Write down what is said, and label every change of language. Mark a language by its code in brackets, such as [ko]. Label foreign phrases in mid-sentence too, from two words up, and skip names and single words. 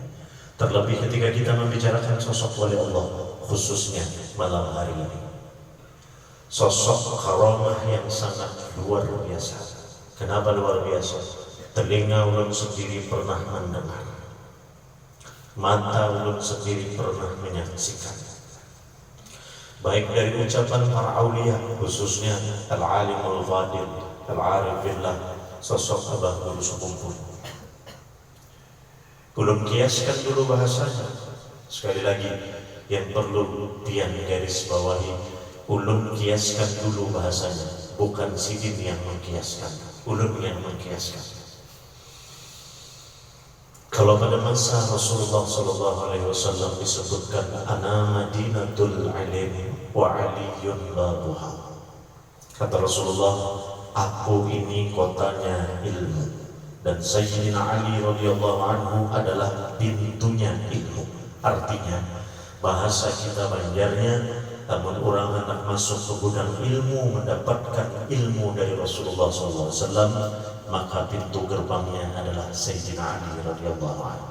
[id] Terlebih ketika kita membicarakan sosok wali Allah, khususnya malam hari ini, sosok karamah yang sangat luar biasa. Kenapa luar biasa? Telinga ulun sendiri pernah mendengar, mata ulun sendiri pernah menyaksikan, baik dari ucapan para aulia, khususnya [ar] العالم الفاضل, العارف بالله, [id] sosok Abah Guru Sekumpul. Ulun kiaskan dulu bahasanya. Sekali lagi yang perlu pian garis bawahi, ulun kiaskan dulu bahasanya, bukan Sidin yang mengkiaskan, ulun yang mengkiaskan. Kalau pada masa Rasulullah SAW disebutkan [ar] أنا مدينة العلم وعلي بابها, [id] kata Rasulullah, aku ini kotanya ilmu dan Sayyidina Ali [ar] رضي الله عنه [id] adalah pintunya ilmu. Artinya bahasa kita Banjarnya, namun orang hendak masuk ke gudang ilmu, mendapatkan ilmu dari Rasulullah SAW, maka pintu gerbangnya adalah Sayyidina Ali [ar] رضي الله عنه.